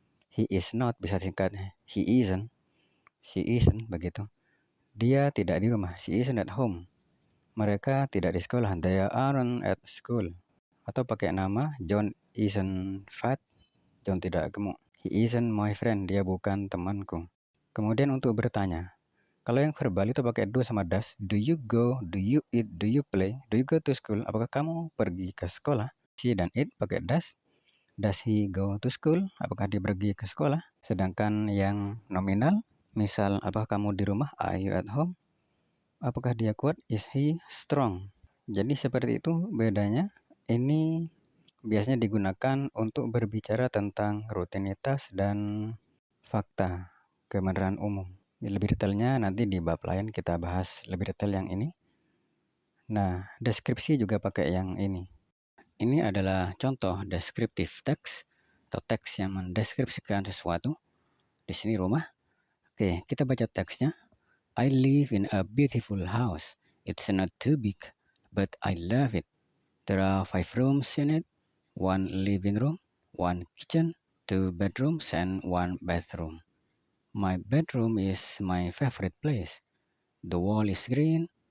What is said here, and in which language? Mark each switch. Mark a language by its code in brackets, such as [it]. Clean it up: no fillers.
[en] He is not, [id] bisa singkat [en] he isn't, she isn't, [id] begitu. Dia tidak di rumah, [en] she isn't at home. [id] Mereka tidak di sekolah, [en] they aren't at school. [id] Atau pakai nama, [en] John isn't fat, [id] John tidak gemuk. [en] He isn't my friend, [id] dia bukan temanku. Kemudian untuk bertanya, kalau yang verbal itu pakai do sama does. [en] Do you go, do you eat, do you play, do you go to school? [id] Apakah kamu pergi ke sekolah? She dan it pakai does. [en] Does he go to school? [id] Apakah dia pergi ke sekolah? Sedangkan yang nominal, misal apakah kamu di rumah? [en] Are you at home? [id] Apakah dia kuat? [en] Is he strong? [id] Jadi seperti itu bedanya. Ini biasanya digunakan untuk berbicara tentang rutinitas dan fakta kebenaran umum. Lebih detailnya nanti di bab lain kita bahas lebih detail yang ini. Nah, deskripsi juga pakai yang ini. Ini adalah contoh deskriptif teks atau teks yang mendeskripsikan sesuatu. Di sini rumah. Oke, kita baca teksnya. [en] I live in a beautiful house. It's not too big, but I love it. There are 5 rooms in it, 1 living room, 1 kitchen, 2 bedrooms, and 1 bathroom. My bedroom is my favorite place. The wall is green.